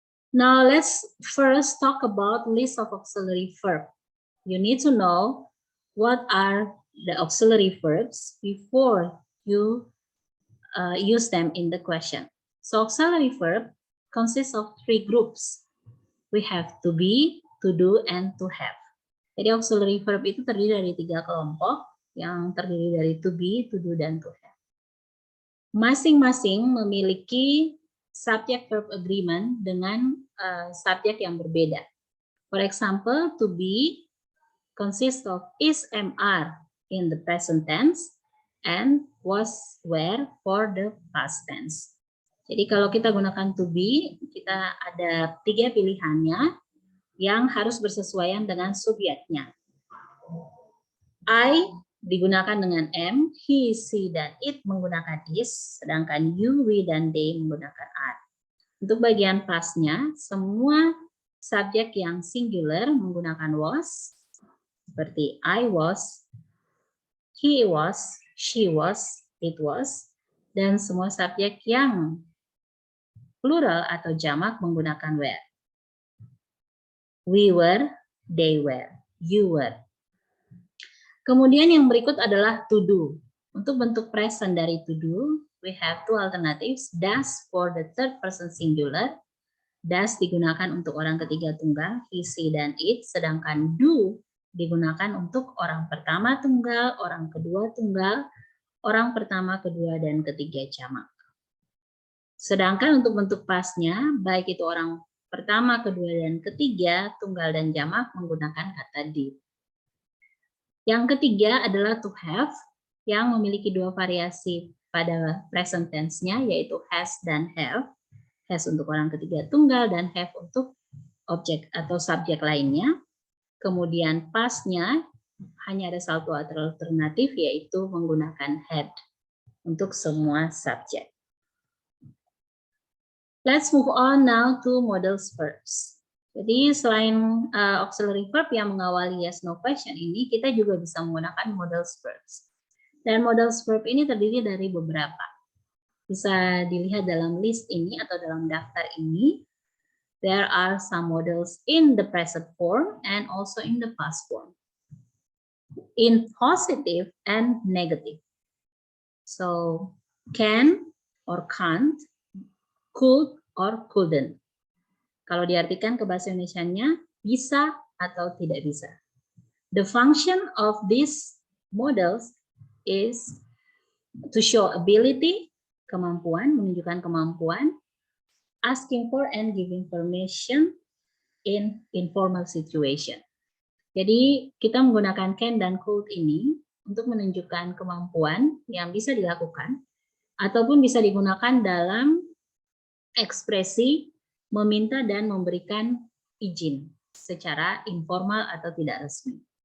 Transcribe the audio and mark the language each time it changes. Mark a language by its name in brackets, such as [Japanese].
[English] Now let's first talk about list of auxiliary verb. You need to know what are the auxiliary verbs before you use them in the question. So auxiliary verb consists of 3 groups. We have to be, to do, and to have. [Indonesian] Jadi auxiliary verb itu terdiri dari 3 kelompok yang terdiri dari to be, to do, dan to have. Masing-masing memiliki subject verb agreement dengan subjek yang berbeda. [English] For example, to be consists of is, am, are in the present tense and was, were for the past tense. [Indonesian] Jadi kalau kita gunakan to be, kita ada 3 pilihannya yang harus bersesuaian dengan subjeknya. I digunakan dengan am, he, she, dan it menggunakan is, sedangkan you, we, dan they menggunakan are. Untuk bagian pastnya, semua subjek yang singular menggunakan was, seperti I was, he was, she was, it was, dan semua subjek yang plural atau jamak menggunakan were. [English] We were, they were, you were. [Indonesian] Kemudian yang berikut adalah to do. Untuk bentuk present dari to do, [English] we have 2 alternatives. Does for the third person singular. [Indonesian] Does digunakan untuk orang ketiga tunggal, he, she, dan it. Sedangkan do digunakan untuk orang pertama tunggal, orang kedua tunggal, orang pertama, kedua, dan ketiga jamak. Sedangkan untuk bentuk pastnya, baik itu orang pertama, kedua, dan ketiga, tunggal, dan jamak menggunakan kata did. Yang ketiga adalah to have, yang memiliki 2 variasi pada present tense-nya, yaitu has dan have. Has untuk orang ketiga tunggal dan have untuk objek atau subjek lainnya. Kemudian pastnya hanya ada satu alternatif, yaitu menggunakan had untuk semua subjek. [English] Let's move on now to modals verbs. [Indonesian] Jadi selain auxiliary verb yang mengawali yes no question ini, kita juga bisa menggunakan modals verbs. Dan modals verb ini terdiri dari beberapa. Bisa dilihat dalam list ini atau dalam daftar ini. [English] There are some modals in the present form and also in the past form. In positive and negative. So, can or can't, could or couldn't. [Indonesian] Kalau diartikan ke bahasa Indonesianya, bisa atau tidak bisa. [English] The function of these models is to show ability, [Indonesian] kemampuan, menunjukkan kemampuan, [English] asking for and giving permission in informal situation. [Indonesian] Jadi kita menggunakan can dan could ini untuk menunjukkan kemampuan yang bisa dilakukan ataupun bisa digunakan dalam ekspresi meminta dan memberikan izin secara informal atau tidak resmi.